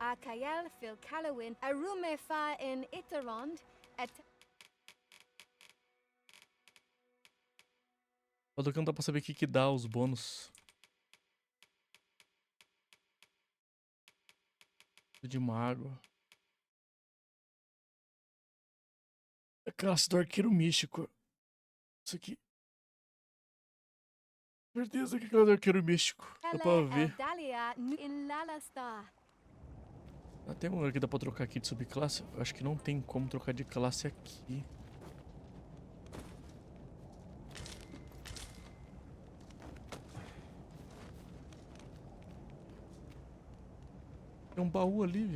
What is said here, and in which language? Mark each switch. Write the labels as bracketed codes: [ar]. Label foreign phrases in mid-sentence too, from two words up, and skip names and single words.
[pt] A Kael fil Calawin, a rume fa in Itarond, et Só do que não dá pra saber o que dá os bônus. De mago. É classe do arqueiro místico. Isso aqui. Certeza que é classe do arqueiro místico. Dá pra Ele ver. Dalia in Lalastar. Ah, tem um lugar que dá pra trocar aqui de subclasse? Eu acho que não tem como trocar de classe aqui. Tem um baú ali, velho.